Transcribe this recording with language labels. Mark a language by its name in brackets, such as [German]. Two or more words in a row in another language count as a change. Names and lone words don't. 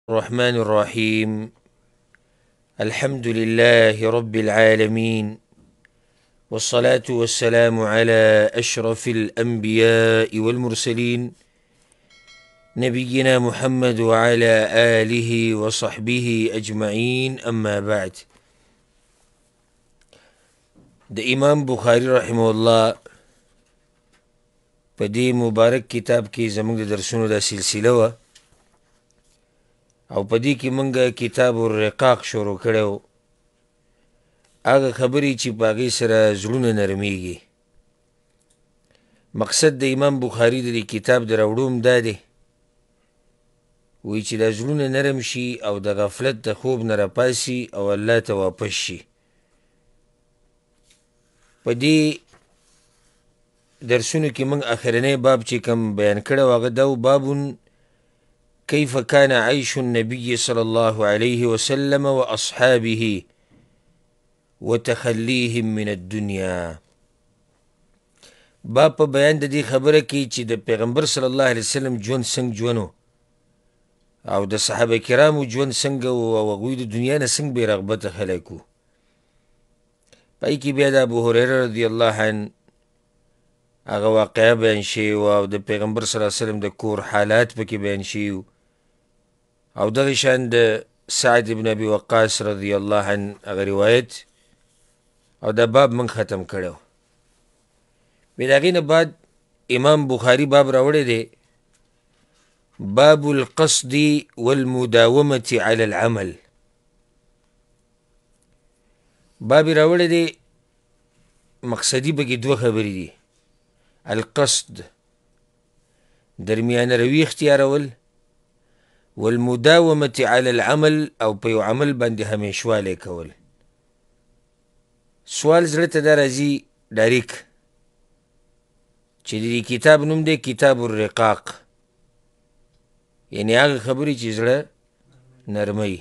[Arabic] الرحمن الرحيم الحمد لله رب العالمين والصلاة والسلام على أشرف الأنبياء والمرسلين نبينا محمد وعلى آله وصحبه أجمعين أما بعد. [Pashto] د امام بخاري رحمه الله په دې مبارک کتاب کې زموږ د درسونو دا سلسله وه او په دې کې موږ کتاب الرقاق شروع کړی و. هغه خبرې چې په هغې سره زړونه نرمیږي. مقصد د امام بخاري د دې کتاب د راوړو هم دا دی وایي چې دا زړونه نرم شي او د غفلت د خوب نه راپاسي او الله ته واپس شي. په دې درسونو کې موږ اخرنی باب چې کوم بیان کړی و هغه دا و [Arabic] باب كيف كان عيش النبي صلى الله عليه وسلم وأصحابه وتخليهم من الدنيا. [Pashto] باب په بیان د دې خبره کې چې د پیغمبر صلی الله علیه وسلم ژوند څنګه ژوند او د صحابه کرامو ژوند څنګه او هغوی د دنیا نه څنګه بې رغبته خلک وو. پای کې بیا د ابو هریره رضی الله عنه هغه واقعه بیان شوې وه او د پیغمبر صلی الله علیه وسلم د کور حالات پکې بیان شوي وو او دغه شان د سعد بن ابي وقاص رضی الله عنه هغه روایت او دا باب من ختم کړی و. بیا د هغې نه بعد امام بخاري باب راوړی دی [Arabic] باب القصد والمداومة على العمل. [Pashto] باب راوړی دی مقصدي پکې دوه خبرې دي. القصد درمیانه روي اختیارول، [Arabic] والمداومة على العمل [Pashto] او په یو عمل باندې همیشوالی کول. سوال زړه ته دا راځي ډایرک چې د دې کتاب نوم دی کتاب الرقاق، یعنې هغه خبرې چې زړه نرموي.